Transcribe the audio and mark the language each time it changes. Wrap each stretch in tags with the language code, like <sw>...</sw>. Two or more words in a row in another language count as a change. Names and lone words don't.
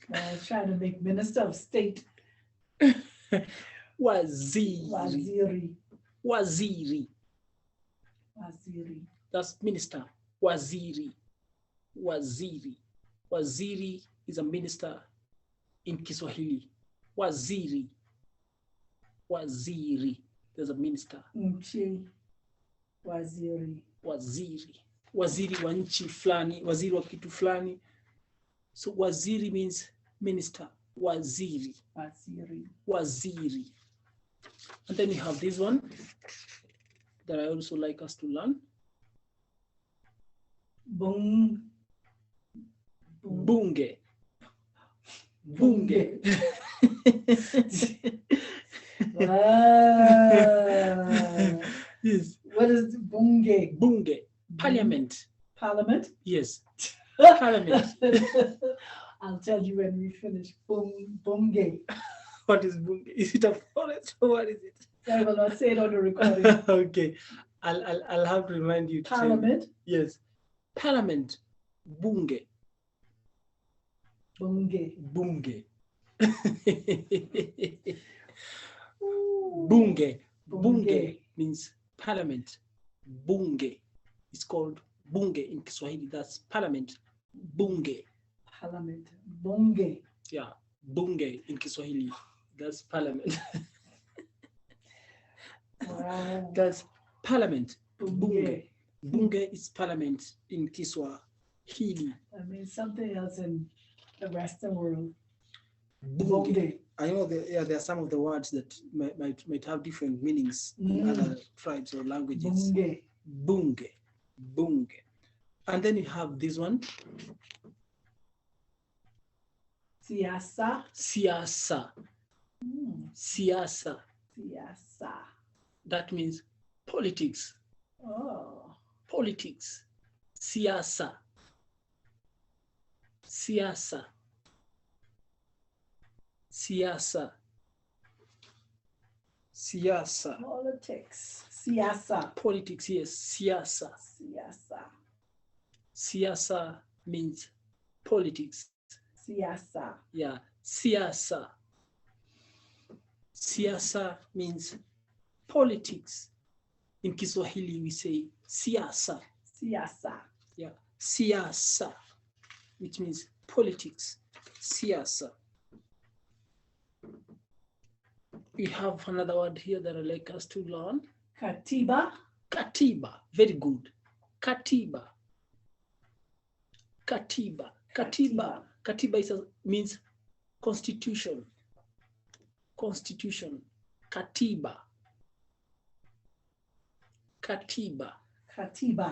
<en>I was trying to make Minister of State.</en> <sw>Waziri. Waziri. Waziri. Waziri.</sw> <en>That's minister.</en> <sw>Waziri. Waziri.</sw> <en>Waziri is a minister in Kiswahili.</en> <sw>Waziri. Waziri.</sw> <en>There's a minister.</en> <sw>Nchi. Waziri. Waziri. Waziri wa nchi fulani. Waziri wa kitu fulani.</sw> <en>So waziri means minister.</en> <sw>Waziri. Waziri.</sw> <en>And then you have this one that I also like us to learn.</en> <sw>Bunge. Bunge.</sw> <en>Yes. What is bunge?</en> <sw>Bunge. Parliament.</sw> <en>Parliament? Yes. Parliament. I'll tell you when we finish.</en> <sw>Bunge.</sw> <en>What is bunge? Is it a forest or what is it? I will not say it on the recording. Okay. I'll have to remind you. Parliament? Yes. Parliament.</en> <sw>Bunge. Bunge. Bunge. Bunge.</sw> <en>Bunge means parliament. Bunge. It's called bunge in Kiswahili. That's parliament. Bunge. Parliament. Bunge. Yeah. Bunge in Kiswahili. That's parliament. Wow. That's parliament.</en> <sw>Bunge. Bunge.</sw> <en>Bunge is parliament in Kiswahili. I mean something else in the Western world.</en> <sw>Bunge.</sw> <en>I know there are some of the words that might have different meanings in other tribes or languages.</en> <sw>Bunge. Bunge. Bunge.</sw> <en>And then you have this one.</en> <sw>Siasa. Siasa. Siasa. Siasa.</sw> <en>That means politics. Oh. Politics.</en> <sw>Siasa. Siasa. Siasa. Siasa.</sw> <en>Politics. Siasa. Politics, yes. Siasa.</en> <sw>Siasa.</sw> <en>Siasa means politics.</en> <sw>Siasa.</sw> <en>Yeah. Siasa. Siasa means politics. In Kiswahili, we say siasa.</en> <sw>Siasa.</sw> <en>Yeah. Siasa, which means politics.</en> <sw>Siasa.</sw> <en>We have another word here that I'd like us to learn.</en> <sw>Katiba. Katiba.</sw> <en>Very good.</en> <sw>Katiba. Katiba. Katiba.</sw> <en>Katiba means constitution. Constitution. Katiba.</en> <sw>Katiba. Katiba.</sw>